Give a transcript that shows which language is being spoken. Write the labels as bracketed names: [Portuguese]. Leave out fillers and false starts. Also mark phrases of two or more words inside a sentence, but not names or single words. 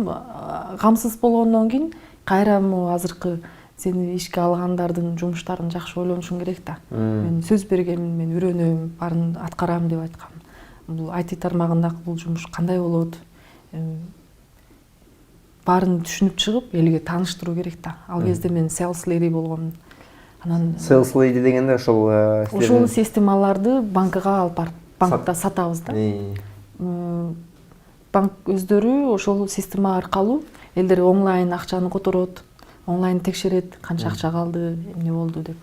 [Kyrgyz] Камсыз болгондон кийин кайра азыркы сени ишке алгандардын жумуштарын жакшы ойлонушуң керек да. Мен сөз бергенмин, мен үйрөнөм, баарын аткарам деп айткам. Бул IT тармагындагы бул жумуш кандай болот? Баарын түшүнүп чыгып, элге тааныштыруу керек да. Ал кезде мен [English] sales lady [Kyrgyz] болгом. Анан [English] Sales lady [Kyrgyz] дегенде ошол системаларды банкага алып барып, банкта сатабыз да. Банк өздөрү ошол система аркылуу элдер онлайн акчаны которот, онлайн текшерет, канча акча калды, эмне болду деп.